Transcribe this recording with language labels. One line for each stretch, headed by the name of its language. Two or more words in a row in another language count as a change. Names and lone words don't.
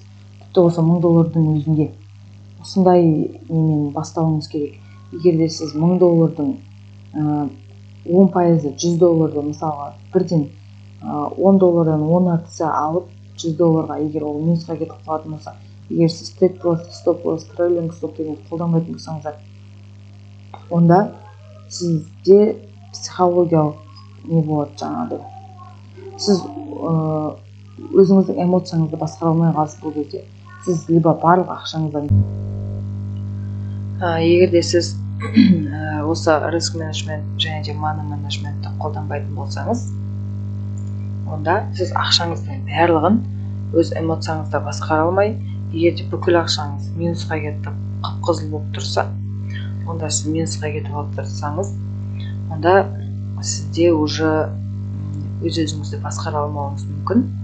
Kazakh: Тіпті осы $1000-дің өзінде осындай немен бастауыңыз керек. Егер де сіз $1000-дің 10%-і $100-ды мысалға бірден $10-дан 10 акция алып $100-ға, егер ол минусқа кетіп қалатын болса, егер сіз
English: take profit, stop loss, trailing stop
Kazakh: деген қолданбайтын болсаңыздар, онда сізде психологиялық не болады жаңағыдай. Сіз өзіңіздің эмоцияңызды басқара алмай қаласыз бұл кезде. Сіз либо барлық ақшаңыздан егер де сіз осы риск менеджмент және де маны менеджментті қолданбайтын болсаңыз, онда сіз ақшаңыздың барлығын өз эмоцияңызда басқара алмай, егер де бүкіл ақшаңыз минусқа кетіп қып-қызыл болып тұрса, онда сіз минусқа кетіп алып тұрсаңыз, онда сізде уже өз-өзіңізді басқара алмауыңыз мүмкін.